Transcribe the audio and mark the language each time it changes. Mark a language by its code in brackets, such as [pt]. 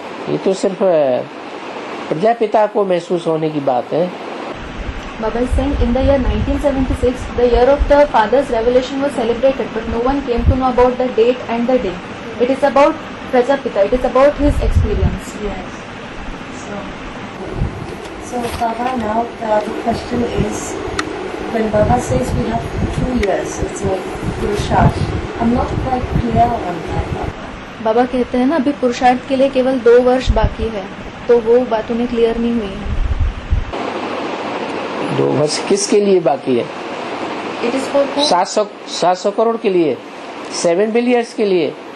[hi] ये तो सिर्फ प्रजापिता को महसूस होने की बात है। [en] Baba is saying in the year 1976, the year of the Father's revelation was celebrated, but no one came to know about the date and the day. It is about Prajapita. It is about his experience. Yes. So Baba, now the question is, when Baba says we have 2 years, it's a Purusharth. I'm not quite clear on that, Baba. [hi] बाबा कहते हैं ना अभी पुरुषार्थ के लिए केवल 2 वर्ष बाकी है, तो वो बात उन्हें क्लियर नहीं हुई है। 2 वर्ष किसके लिए बाकी है? [en] It is for whom? [hi] 700 crore के लिए, 7 बिलियर्स के लिए,